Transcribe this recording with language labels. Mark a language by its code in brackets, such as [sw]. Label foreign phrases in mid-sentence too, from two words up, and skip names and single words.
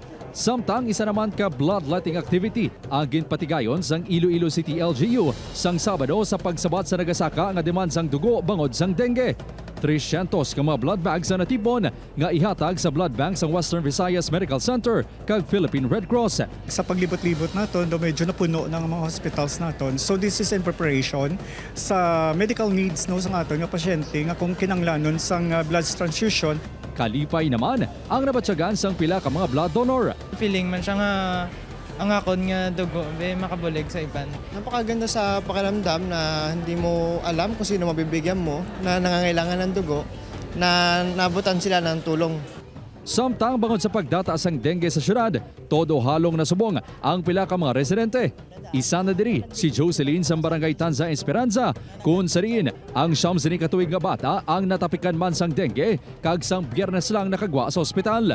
[hil] Samtang isa naman ka [en] bloodletting activity [hil] ang ginpatigayon sang Iloilo City LGU sang Sabado sa pagsabat sa nagasaka nga demand sang dugo bangod sang dengue. 300 ka mga [en] blood bags [hil] na natipon nga ihatag sa [en] blood bank [hil] sang Western Visayas Medical Center kag Philippine Red Cross. Sa paglibot-libot naton, medyo napuno ng mga hospitals naton. [en] So this is in preparation [hil] sa [en] medical needs [hil] no sang aton nga pasyente nga kung kinanglanon sang [en] blood transfusion. [hil] Kalipay naman ang nabatyagan sang pila ka mga blood donor. Feeling man siya nga ang akon nga dugo makabulig sa iban. [tl] Napakaganda sa pakiramdam na hindi mo alam kung sino mabibigyan mo na nangangailangan ng dugo na nabutan sila ng tulong. [hil] Samtang bangod sa pagdata sang dengue sa syudad, todo halong nasubong ang pila ka mga residente. Isa na diri si Jocelyn sa barangay Tanza Esperanza kung sariin ang siyam sini katuig nga bata ang natapikan man sang dengue kag sang Biyernes lang nakagwa sa ospital.